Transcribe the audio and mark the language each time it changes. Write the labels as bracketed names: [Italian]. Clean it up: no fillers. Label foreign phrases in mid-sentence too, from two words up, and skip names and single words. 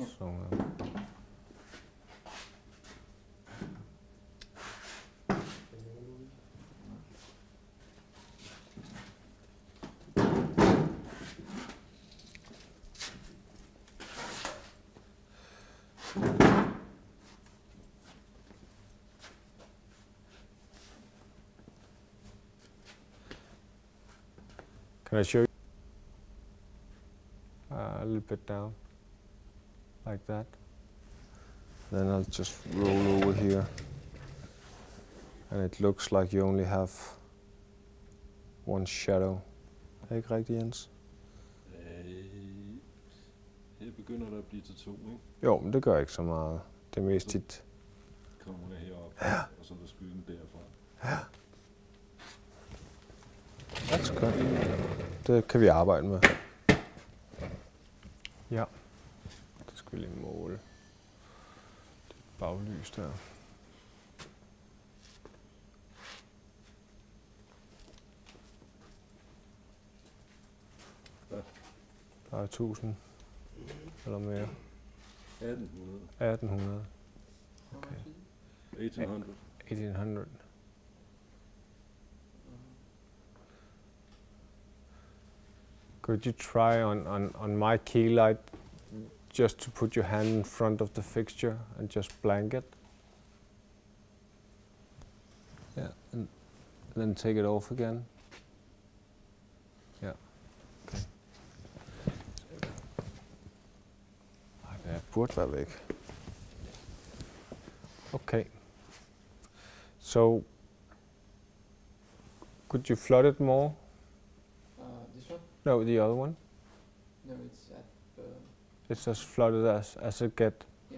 [English] So. Can I show you? A little bit down, like that. Then I'll just roll over here. And it looks like you only have one shadow. [Danish] Er det ikke rigtigt, Jens? Her begynder der at blive til 2, ikke? Jo, men det gør ikke så meget. Det er mest dit. Kommer der herop, og så er der skyggen derfra. Ja. [English] That's good. [Danish] Det kan vi arbejde med. Ja. Det skal vi lige måle. Det baglys der. Der er 1000 eller mere. 1800. 1800. Okay. 1800. 1800. [English] Could you try on my key light just to put your hand in front of the fixture and just blank it? Yeah, and then take it off again. Yeah. Okay. [Danish] Ej, det burde være væk. [English] Okay. So, could you flood it more? This one? No, the other one. No, it's at the... It's as flooded as it get. Yeah.